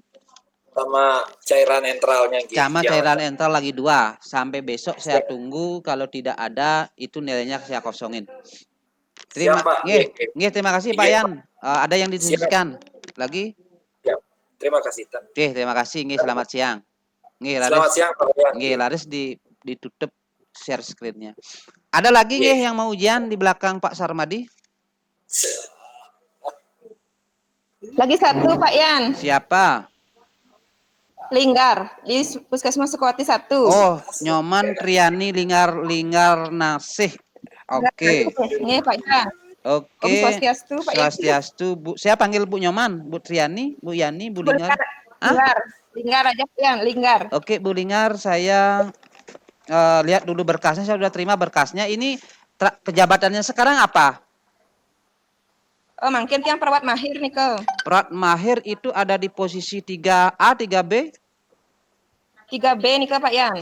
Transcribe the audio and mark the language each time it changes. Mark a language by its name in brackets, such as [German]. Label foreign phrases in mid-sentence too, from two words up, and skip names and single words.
[Indonesian] Sama cairan entralnya gitu. Sama cairan entral lagi 2. Sampai besok saya tunggu, kalau tidak ada itu nilainya saya kosongin. Terima kasih Pak Yan. Ada yang didiskusikan lagi? Siap. Terima kasih Tan. Oke, terima kasih. Nggih, selamat siang. Nggih, Selamat siang Pak Yan. Nggih, laris ditutup share screen-nya. Ada lagi nggih yang mau ujian di belakang Pak Sarmadi? Lagi satu Pak Yan. Siapa? Linggar di Puskesmas Sukawati 1. Oh, Nyoman Triani Linggar Nasih. Oke. Ini Pak Yan. Oke. Om Swastiastu Pak Yan. Swastiastu. Bu, saya panggil Bu Nyoman, Bu Triani, Bu Yani, Bu Linggar. Linggar aja Pak Yan, Linggar. Oke, Bu Linggar, saya lihat dulu berkasnya, saya sudah terima berkasnya. Ini kejabatannya sekarang apa? Oh, mungkin yang perawat mahir nih ke. Perawat mahir itu ada di posisi 3A, 3B? 3B nih ke Pak Yan.